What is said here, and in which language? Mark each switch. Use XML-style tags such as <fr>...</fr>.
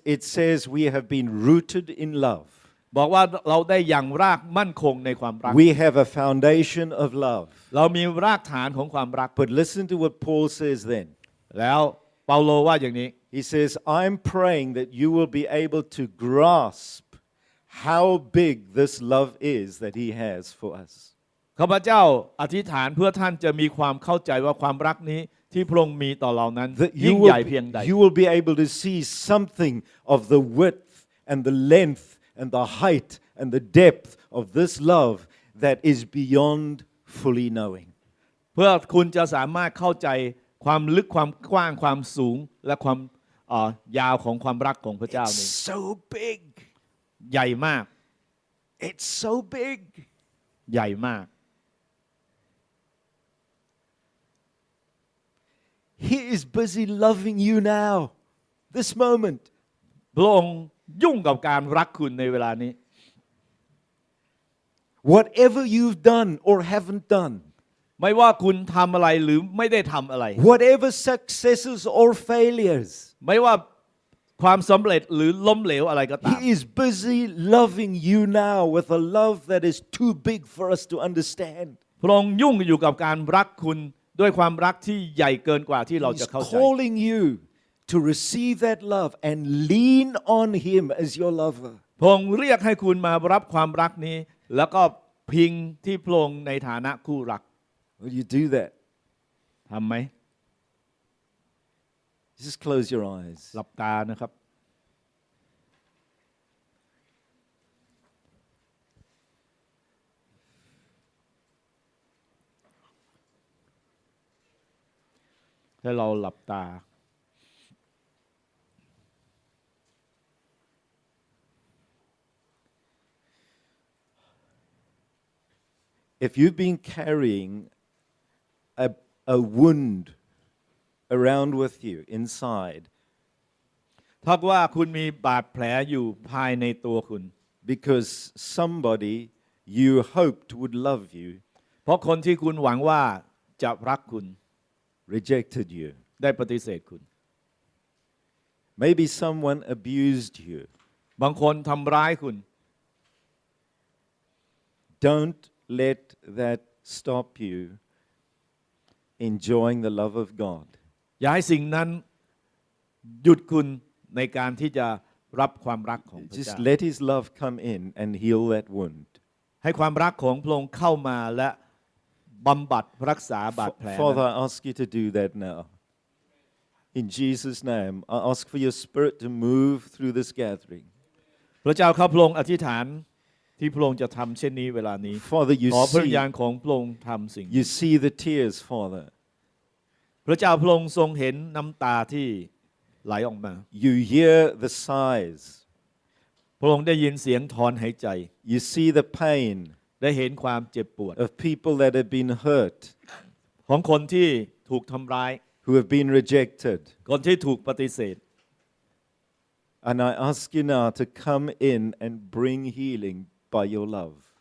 <en>It says we have been rooted in love.</en> <th>บอกว่าเราได้อย่างรากมั่นคงในความรัก</th> <en>We have a foundation of love.</en> <th>เรามีรากฐานของความรัก</th> <en>But listen to what Paul says then.</en> <th>แล้วเปาโลว่าอย่างนี้</th> <en>He says, I'm praying that you will be able to grasp how big this love is that He has for us.</en> <th>ข้าพเจ้าอธิษฐานเพื่อท่านจะมีความเข้าใจว่าความรักนี้ที่พระองค์มีต่อเรานั้น</th> <en>That</en> <th>ยิ่งใหญ่เพียงใด</th> <en>you will be able to see something of the width and the length and the height and the depth of this love that is beyond fully knowing.</en> <th>เพื่อคุณจะสามารถเข้าใจความลึกความกว้างความสูงและความยาวของความรักของพระเจ้านี้</th> <en>It's so big.</en> <th>ใหญ่มาก</th> <en>It's so big.</en> <th>ใหญ่มาก</th> <en>He is busy loving you now, this moment.</en> <th>พระองค์ยุ่งกับการรักคุณในเวลานี้</th> <en>Whatever you've done or haven't done,</en> <th>ไม่ว่าคุณทำอะไรหรือไม่ได้ทำอะไร</th> <en>whatever successes or failures,</en> <th>ไม่ว่าความสำเร็จหรือล้มเหลวอะไรก็ตาม</th> <en>He is busy loving you now with a love that is too big for us to understand.</en> <th>พระองค์ยุ่งอยู่กับการรักคุณด้วยความรักที่ใหญ่เกินกว่าที่เรา</th> <en>He's</en> <th>จะเข้าใจ</th> <en>calling you to receive that love and lean on Him as your lover.</en> <th>พระองค์เรียกให้คุณมารับความรักนี้ แล้วก็พิงที่พระองค์ในฐานะคู่รัก</th> <en>Will you do that?</en> <th>ทำไหม</th> <en>Just close your eyes.</en> <th>หลับตานะครับ ให้เราหลับตา</th> <en>If you've been carrying a wound around with you inside</en> <th>ถ้าว่าคุณมีบาดแผลอยู่ภายในตัวคุณ</th> <en>because somebody you hoped would love you</en> <th>เพราะคนที่คุณหวังว่าจะรักคุณ</th> <en>rejected you.</en> <th>ได้ปฏิเสธคุณ</th> <en>Maybe someone abused you.</en> <th>บางคนทำร้ายคุณ</th> <en>Don't let that stop you enjoying the love of God.</en> <th>อย่าให้สิ่งนั้นหยุดคุณในการที่จะรับความรักของพระ</th> <en>Just</en> <th>เจ้า</th> <en>let His love come in and heal that wound.</en> <th>ให้ความรักของพระองค์เข้ามาและบำบัดรักษาบาดแผล</th> <en>Father, I ask you to do that now. In Jesus' name, I ask for your Spirit to move through this gathering.</en> <th>พระเจ้าข้าพระองค์อธิษฐานที่พระองค์จะทำเช่นนี้เวลานี้</th> <en>Father,</en> <th>ขอพระวิญญาณของพระองค์ทำสิ่ง</th> <en>you see the tears, Father.</en> <th>พระเจ้าพระองค์ทรงเห็นน้ำตาที่ไหลออกมา</th> <en>You hear the sighs.</en> <th>พระองค์ได้ยินเสียงถอนหายใจ</th> <en>You see the pain</en> <th>ได้เห็นความเจ็บปวด</th> <en>of people that have been hurt,</en> <th>ของคนที่ถูกทำร้าย</th> <en>who have been rejected.</en> <th>คนที่ถูกปฏิเสธ</th> <en>And I ask you now to come in and bring healing by your love.</en>